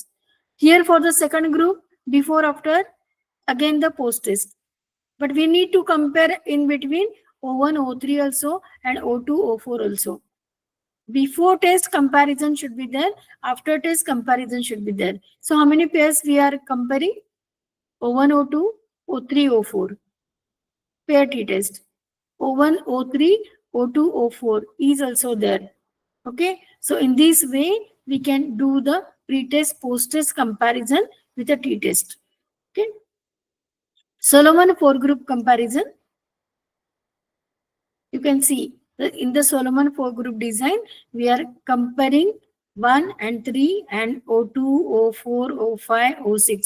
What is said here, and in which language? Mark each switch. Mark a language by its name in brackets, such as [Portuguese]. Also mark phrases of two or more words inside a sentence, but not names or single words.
[English] Here for the second group, before after, again the post-test. But we need to compare in between O1, O3 also and O2, O4 also. Before test comparison should be there. After test comparison should be there. So how many pairs we are comparing? O1, O2, O3, O4. Pair t-test. O1, O3, O2, O4 is also there. Okay. So in this way, we can do the pre-test, post-test comparison with a t-test. Okay. Solomon 4-group comparison. You can see in the Solomon 4-group design, we are comparing 1 and 3 and O2, O4, O5, O6.